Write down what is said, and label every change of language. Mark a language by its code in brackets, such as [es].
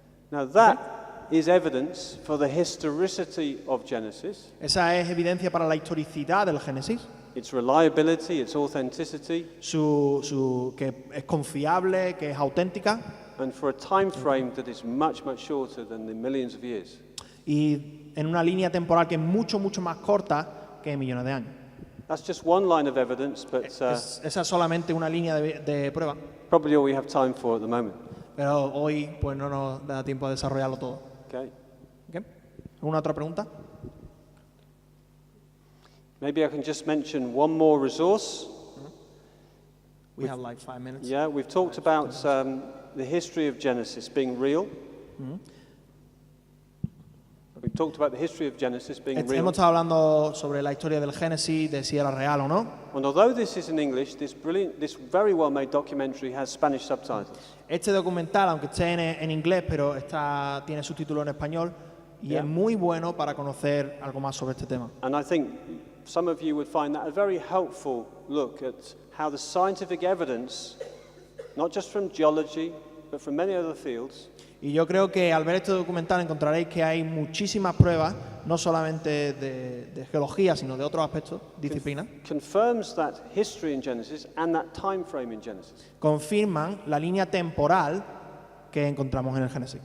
[en] Now that is evidence for the historicity of Genesis, [es] Esa es evidencia para la historicidad del Génesis, [en] its reliability, its authenticity, [es] que es confiable, que es auténtica [en] and for a time frame that is much, much shorter than the millions of years. [es] y en una línea temporal que es mucho, mucho más corta que millones de años. [en] That's just one line of evidence, but [es] Esa es solamente una línea de prueba, [en] probably all we have time for at the moment. [es] pero hoy pues no nos da tiempo a desarrollarlo todo. [en] Okay? [es] ¿Ok? ¿Alguna otra pregunta? [en] Maybe I can just mention one more resource. We have like 5 minutes. Yeah, we've talked about the history of Genesis being real. We've talked about the history of Genesis being real. [es] Hemos estado hablando sobre la historia del Génesis, de si era real o no. [en] And although this is in English, this very well-made documentary has Spanish subtitles. [es] Este documental, aunque esté en inglés, pero tiene subtítulos en español y es muy bueno para conocer algo más sobre este tema. [en] And I think some of you would find that a very helpful look at how the scientific evidence, not just from geology, but from many other fields, [es] Y yo creo que al ver este documental encontraréis que hay muchísimas pruebas, no solamente de geología, sino de otros aspectos, disciplinas, [en] confirms that history in Genesis and that time frame in Genesis. [es] confirman la línea temporal que encontramos en el Génesis.